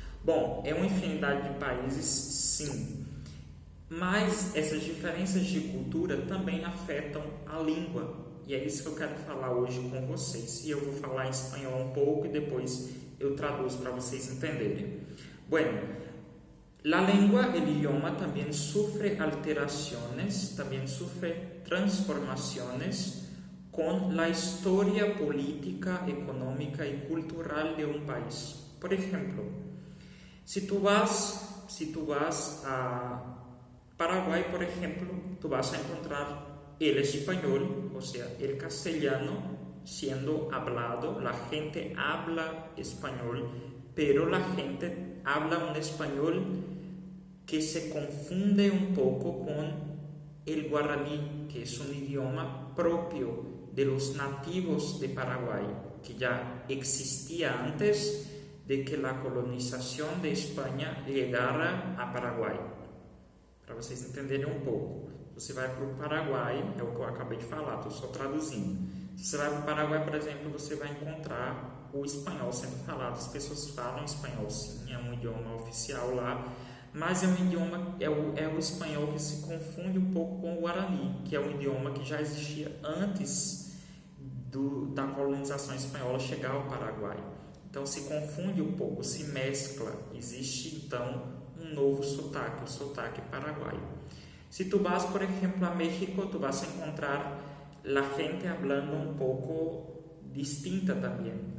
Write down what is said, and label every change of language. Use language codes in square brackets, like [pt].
[pt] Bom, é uma infinidade de países, sim, mas essas diferenças de cultura também afetam a língua. E é isso que eu quero falar hoje com vocês. E eu vou falar em espanhol um pouco e depois eu traduzo para vocês entenderem. [es] Bueno, la lengua, el idioma también sufre alteraciones, también sufre transformaciones con la historia política, económica y cultural de un país. Por ejemplo, si tú vas a Paraguay, por ejemplo, tú vas a encontrar el español, o sea, el castellano siendo hablado. La gente habla español, pero la gente habla un español que se confunde un poco con el guaraní, que es un idioma propio de los nativos de Paraguay, que ya existía antes de que la colonización de España llegara a Paraguay. [pt] Para vocês entenderem um pouco. Você vai para o Paraguai, é o que eu acabei de falar, estou só traduzindo. Se você vai para o Paraguai, por exemplo, você vai encontrar o espanhol sendo falado. As pessoas falam espanhol, sim, é um idioma oficial lá, mas é um idioma, é o espanhol que se confunde um pouco com o guarani, que é um idioma que já existia antes da colonização espanhola chegar ao Paraguai. Então se confunde um pouco, se mescla. Existe então um novo sotaque, o sotaque paraguaio. [es] Si tú vas, por ejemplo, a México, tú vas a encontrar la gente hablando un poco distinta también.